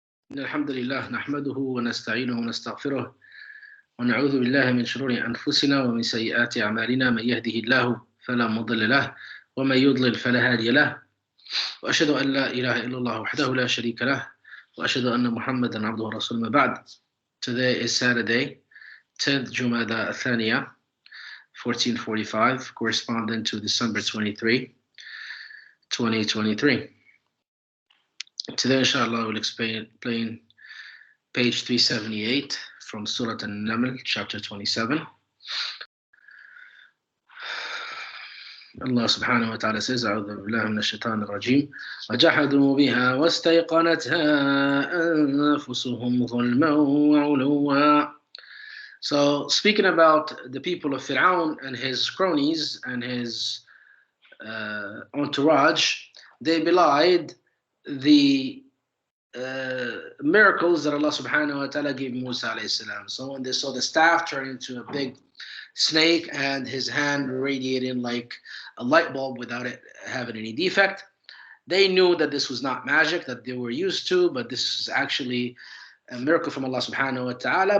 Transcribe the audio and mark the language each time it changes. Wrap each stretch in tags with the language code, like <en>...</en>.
<ar>إن الحمد لله نحمده ونستعينه ونستغفره ونعوذ بالله من شرور أنفسنا ومن سيئات أعمالنا من يهده الله فلا مضل له ومن يضلل فلا هادي له وأشهد أن لا إله إلا الله وحده لا شريك له وأشهد أن محمدا عبده ورسوله. ما بعد.</ar> <en>Today is Saturday, 10th Jumada Athaniya, 1445, corresponding to December 23, 2023. Today, inshallah, we'll explain page 378 from Sourat Annaml, chapter 27. Allah subhanahu wa ta'ala says,</en> <ar>أعوذ بالله من الشيطان الرجيم وجحدوا بها واستيقنتها أنفسهم ظلما وعلوا.</ar> <en>So, speaking about the people of Fir'aun and his cronies and his entourage, they belied the miracles that Allah subhanahu wa ta'ala gave Musa alayhi salam. So when they saw the staff turn into a big snake and his hand radiating like a light bulb without it having any defect, they knew that this was not magic that they were used to, but this is actually a miracle from Allah subhanahu wa ta'ala.</en>